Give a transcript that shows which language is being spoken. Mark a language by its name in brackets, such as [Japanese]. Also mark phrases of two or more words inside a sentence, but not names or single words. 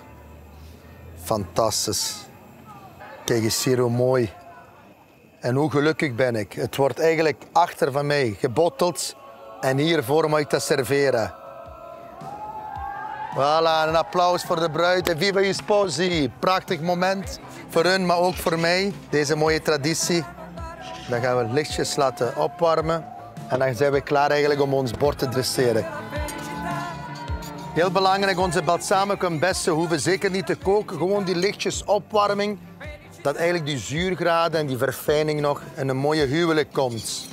[Dutch] Fantastisch. Kijk eens hier hoe mooi. En hoe gelukkig ben ik. Het wordt eigenlijk achter van mij gebotteld. En hiervoor mag ik dat serveren. Voilà, een applaus voor de bruid. [Italian] En viva gli sposi. [Dutch] Prachtig moment voor hun, maar ook voor mij. Deze mooie traditie. Dan gaan we lichtjes laten opwarmen. En dan zijn we klaar eigenlijk om ons bord te dresseren. Heel belangrijk, onze balsamico en bessen hoeven zeker niet te koken. Gewoon die lichtjes opwarming. Dat eigenlijk die zuurgraden en die verfijning nog in een mooie huwelijk komt.